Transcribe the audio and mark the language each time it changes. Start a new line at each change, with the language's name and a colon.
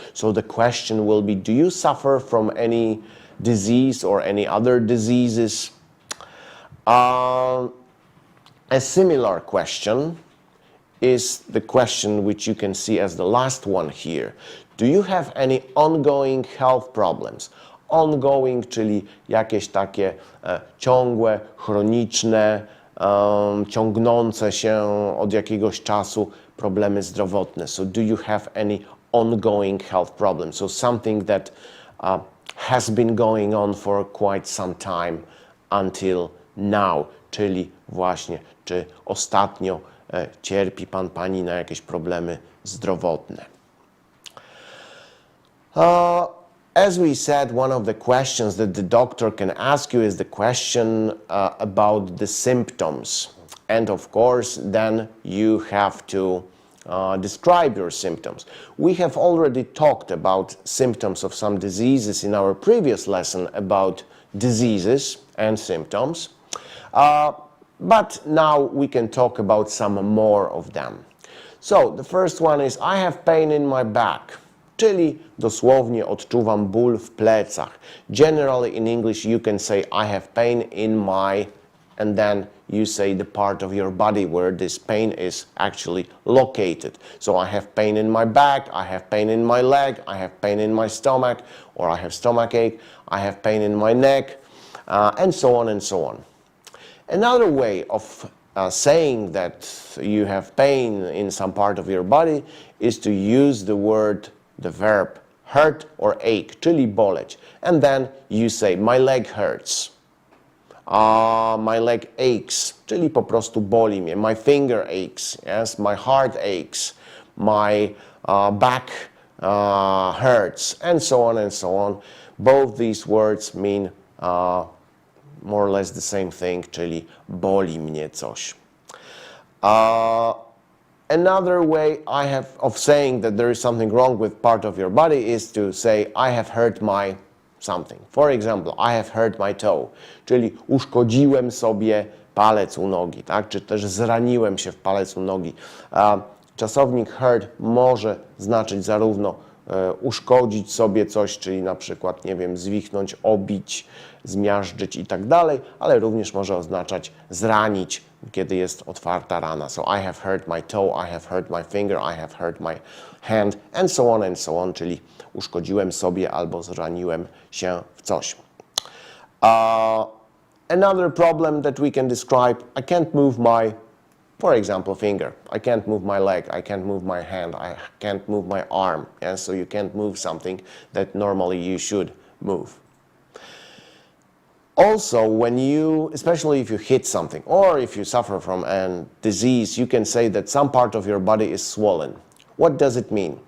English: So the question will be, do you suffer from any disease or any other diseases? A similar question is the question which you can see as the last one here. Do you have any ongoing health problems?
Polish: Ongoing, czyli jakieś takie ciągłe, chroniczne, ciągnące się od jakiegoś czasu problemy zdrowotne.
English: So do you have any ongoing health problems? So something that has been going on for quite some time until now.
Polish: Czyli właśnie, czy ostatnio cierpi pan, pani na jakieś problemy zdrowotne.
English: As we said, one of the questions that the doctor can ask you is the question about the symptoms. And of course, then you have to describe your symptoms. We have already talked about symptoms of some diseases in our previous lesson about diseases and symptoms. But now we can talk about some more of them. So the first one is, I have pain in my back.
Polish: Czyli dosłownie odczuwam ból w plecach.
English: Generally in English you can say I have pain in my, and then you say the part of your body where this pain is actually located. So I have pain in my back, I have pain in my leg, I have pain in my stomach, or I have stomachache, I have pain in my neck, and so on and so on. Another way of saying that you have pain in some part of your body is to use the verb hurt or ache,
Polish: czyli boleć.
English: And then you say, my leg hurts. My leg aches,
Polish: czyli po prostu boli mnie.
English: My finger aches, yes? My heart aches. My back hurts, and so on and so on. Both these words mean more or less the same thing,
Polish: czyli boli mnie coś.
English: Another way of saying that there is something wrong with part of your body is to say, I have hurt my something. For example, I have hurt my toe,
Polish: czyli uszkodziłem sobie palec u nogi, tak? Czy też zraniłem się w palec u nogi. Czasownik hurt może znaczyć zarówno uszkodzić sobie coś, czyli na przykład, nie wiem, zwichnąć, obić, zmiażdżyć i tak dalej, ale również może oznaczać zranić kiedy jest otwarta rana.
English: So I have hurt my toe, I have hurt my finger, I have hurt my hand, and so on,
Polish: czyli uszkodziłem sobie albo zraniłem się w coś.
English: Another problem that we can describe, I can't move my, for example, finger. I can't move my leg, I can't move my hand, I can't move my arm. Yeah? So you can't move something that normally you should move. Also, when you, especially if you hit something or if you suffer from a disease, you can say that some part of your body is swollen. What does it mean?